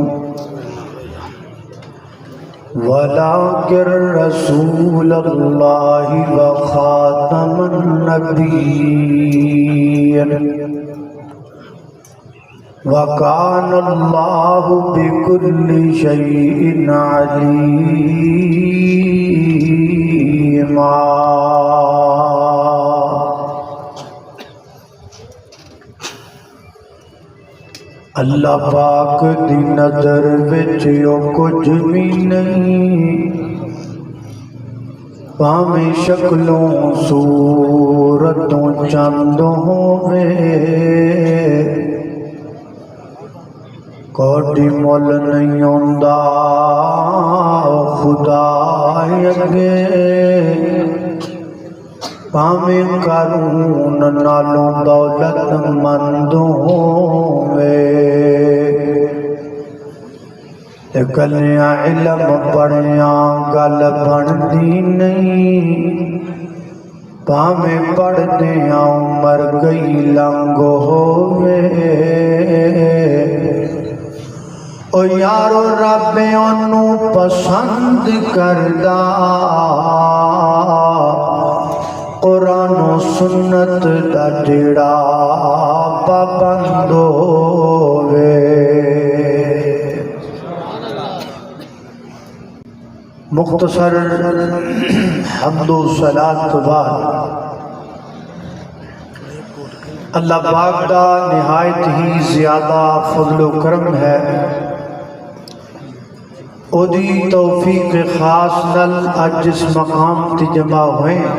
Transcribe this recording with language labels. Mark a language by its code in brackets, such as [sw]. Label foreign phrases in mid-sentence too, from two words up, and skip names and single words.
[ar] ولكن رسول الله وخاتم النبيين وكان الله بكل شيء عليما۔ [pa] اللہ پاک دی نظر وچ او کچھ بھی نہیں، پاویں شکلوں صورتوں چند ہووے، کوئی مول نہیں ہوندا خدا اگے، پاویں قارون نالوں دولت مند ہووے، گلیاں علم پڑھیاں گل بندی نہیں، پاویں پڑھدیاں مر گئی لنگ ہووے۔ او یارو رب اونوں پسند کردا، قرآن و سنت دا جڑا پابند ہووے۔ مختصر حمد و صلاۃ بعد اللہ پاک دا نہایت ہی زیادہ فضل و کرم ہے، او دی توفیق خاص نل اج اس مقام تے جمع ہوئے۔